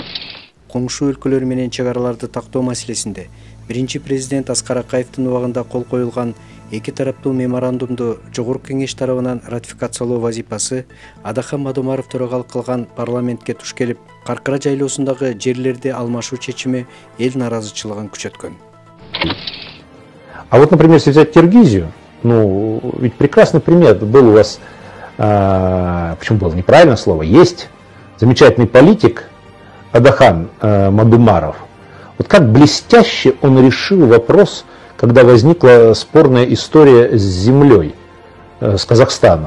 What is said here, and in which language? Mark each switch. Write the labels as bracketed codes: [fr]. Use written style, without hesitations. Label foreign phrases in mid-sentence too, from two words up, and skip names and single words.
[ky] Коңшу өлкөлөр менен чек араларды тактоо маселесинде биринчи президент Аскар Акаевдин убагында кол коюлган эки тараптуу меморандумду Жогорку Кеңеш тарабынан ратификациялоо вазипасы Адахан Мадумаров төрагалык кылган парламентке туш келип, Каркыра жайлоосундагы жерлерди алмашуу чечими эл наразычылыгын күчөткөн. [ru] А вот, например, если взять Киргизию, ну, ведь прекрасный пример был у вас, почему было неправильное слово, есть замечательный политик Адахан Мадумаров. Вот как блестяще он решил вопрос, когда возникла спорная история с землей, с Казахстаном.